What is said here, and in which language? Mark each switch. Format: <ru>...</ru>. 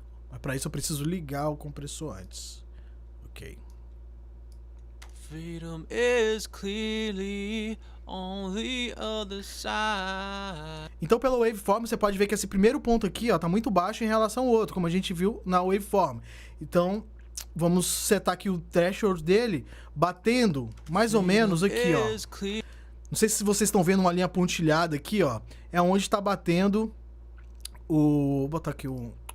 <pt>Mas pra isso eu preciso ligar o compressor antes. Ok.</pt> <en>Freedom is clearly on the other side.</en> <pt>Então pela waveform você pode ver que esse primeiro ponto aqui, ó, tá muito baixo em relação ao outro, como a gente viu na waveform. Então vamos setar aqui o threshold dele, batendo mais ou menos aqui, ó. Não sei se vocês estão vendo uma linha pontilhada aqui, ó. É onde está batendo o... Vou botar aqui o...</pt>